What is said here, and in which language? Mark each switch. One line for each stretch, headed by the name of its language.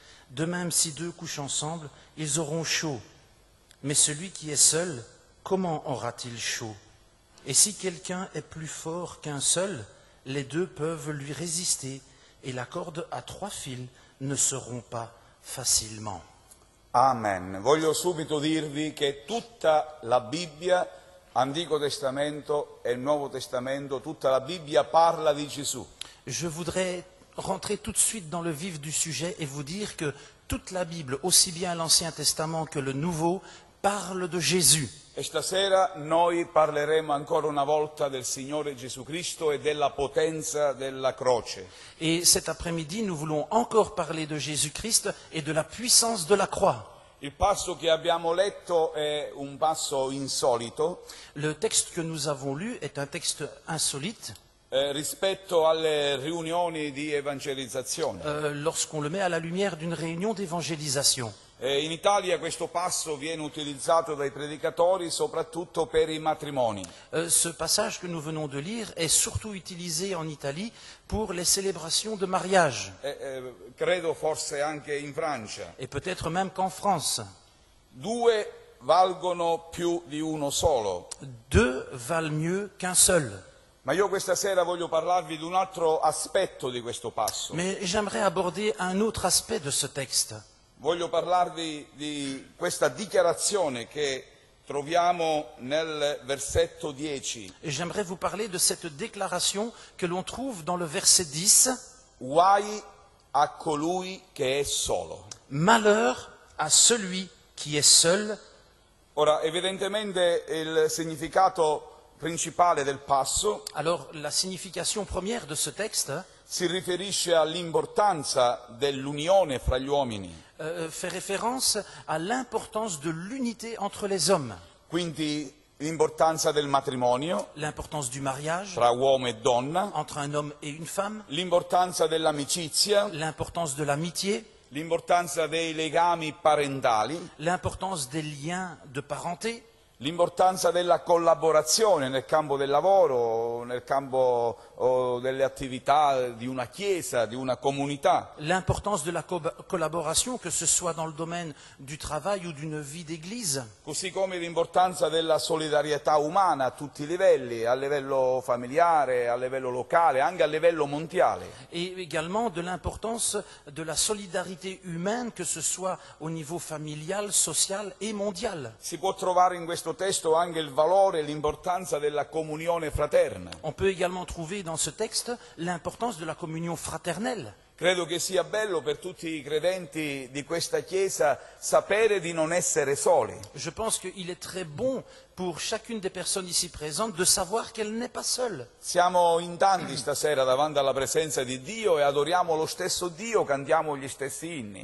French: De même, si deux couchent ensemble, ils auront chaud. Mais celui qui est seul, comment aura-t-il chaud? Et si quelqu'un est plus fort qu'un seul, les deux peuvent lui résister, et la corde à 3 fils ne se rompt pas facilement. Amen.
Italian: Voglio subito dirvi che tutta la Bibbia, Antico Testamento e il Nuovo Testamento, tutta la Bibbia parla di Gesù.
French: Je voudrais rentrer tout de suite dans le vif du sujet et vous dire que toute la Bible, aussi bien l'Ancien Testament que le Nouveau, parle de Jésus.
Italian: E stasera noi parleremo ancora una volta del Signore Gesù Cristo e della potenza della croce.
French: Et cet après-midi, nous voulons encore parler de Jésus-Christ et de la puissance de la croix.
Italian: Il passo che abbiamo letto è un passo insolito
French: Le texte que nous avons lu est un texte insolite
Italian: rispetto alle riunioni di evangelizzazione.
French: lorsqu'on le met à la lumière d'une réunion d'évangélisation.
Italian: In Italia questo passo viene utilizzato dai predicatori soprattutto per i matrimoni.
French: Ce passage que nous venons de lire est surtout utilisé en Italie pour les célébrations de mariage,
Italian: Credo forse anche in Francia.
French: et peut-être même qu'en France.
Italian: Due valgono più di uno solo.
French: Deux valent mieux qu'un seul.
Italian: Ma io questa sera voglio parlarvi di un altro aspetto di questo passo.
French: Mais j'aimerais aborder un autre aspect de ce texte.
Italian: Voglio parlarvi di questa dichiarazione che troviamo nel versetto 10.
French: Et j'aimerais vous parler de cette déclaration que l'on trouve dans le verset 10.
Italian: Guai a colui che è solo.
French: Malheur à celui qui est seul.
Italian: Ora, evidentemente il significato principale del passo
French: Alors, la signification première de ce texte
Italian: si riferisce all'importanza dell'unione fra gli uomini.
French: fait référence à l'importance de l'unité entre les hommes,
Italian: Quindi l'importanza del matrimonio
French: l'importance du mariage
Italian: tra uomo e donna,
French: entre un homme et une femme,
Italian: l'importanza dell'amicizia,
French: l'importance de l'amitié,
Italian: l'importanza dei legami parentali,
French: l'importance des liens de parenté,
Italian: l'importanza della collaborazione nel campo del lavoro, nel campo delle attività di una chiesa, di una comunità.
French: l'importance de la collaboration, que ce soit dans le domaine du travail ou d'une vie d'église,
Italian: Così come l'importanza della solidarietà umana a tutti i livelli, a livello familiare, a livello locale, anche a livello mondiale.
French: et également de l'importance de la solidarité humaine, que ce soit au niveau familial, social et mondial.
Italian: Si può trovare in questo testo anche il valore e l'importanza della comunione fraterna.
French: On peut également trouver dans ce texte l'importance de la communion fraternelle.
Italian: Credo che sia bello per tutti i credenti di questa Chiesa sapere di non essere soli.
French: Je pense qu'il est très bon pour chacune des personnes ici présentes de savoir qu'elle n'est pas seule.
Italian: Siamo in tanti stasera davanti alla presenza di Dio e adoriamo lo stesso Dio, cantiamo gli stessi inni.